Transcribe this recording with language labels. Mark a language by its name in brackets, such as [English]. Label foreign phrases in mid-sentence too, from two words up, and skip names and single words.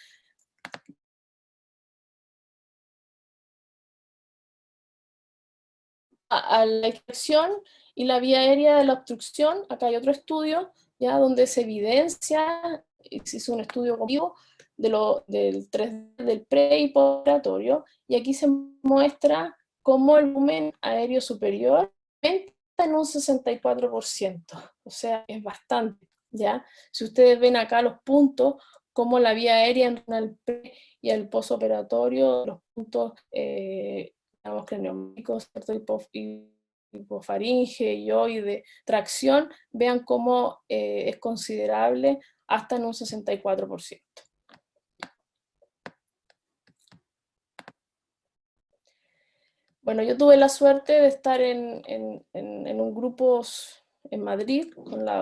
[Spanish] A la extracción y la vía aérea de la obstrucción, acá hay otro estudio, ya donde se evidencia, se hizo un estudio conmigo del 3D del pre y postoperatorio, y aquí se muestra cómo el volumen aéreo superior aumenta en un 64%, o sea, es bastante, ¿ya? Si ustedes ven acá los puntos, como la vía aérea en el pre y el postoperatorio, los puntos digamos, craniomicos, hipofaringe, hioide, tracción, vean cómo es considerable hasta en un 64%. Bueno, yo tuve la suerte de estar en un grupo en Madrid con la